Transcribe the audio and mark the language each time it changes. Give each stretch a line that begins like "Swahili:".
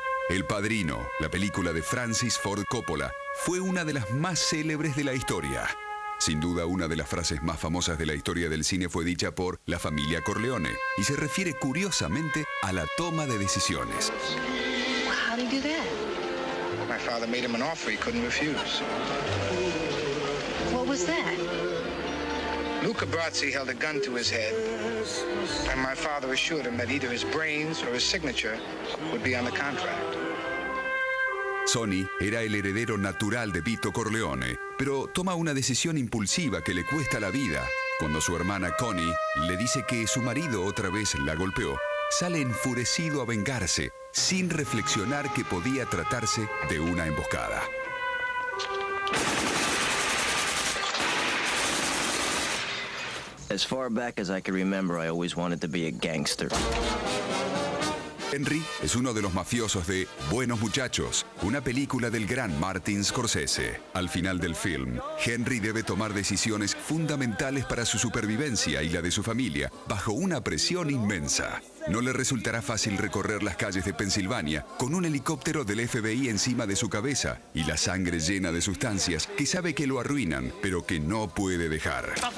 Spanish: El Padrino, la película de Francis Ford Coppola, fue una de las más célebres de la historia. Sin duda, una de las frases más famosas de la historia del cine fue dicha por la familia Corleone y se refiere curiosamente a la toma de decisiones.
English: How did he do that? My father made him an offer he couldn't refuse. What was that? Luca Brasi held a gun to his head, and my father assured him that either his brains or his signature would be on the contract.
Spanish: Sonny era el heredero natural de Vito Corleone, pero toma una decisión impulsiva que le cuesta la vida. Cuando su hermana Connie le dice que su marido otra vez la golpeó, sale enfurecido a vengarse, sin reflexionar que podía tratarse de una emboscada.
English: As far back as I can remember, I always wanted to be a gangster.
Spanish: Henry es uno de los mafiosos de Buenos Muchachos, una película del gran Martin Scorsese. Al final del film, Henry debe tomar decisiones fundamentales para su supervivencia y la de su familia, bajo una presión inmensa. No le resultará fácil recorrer las calles de Pensilvania con un helicóptero del FBI encima de su cabeza y la sangre llena de sustancias que sabe que lo arruinan, pero que no puede dejar.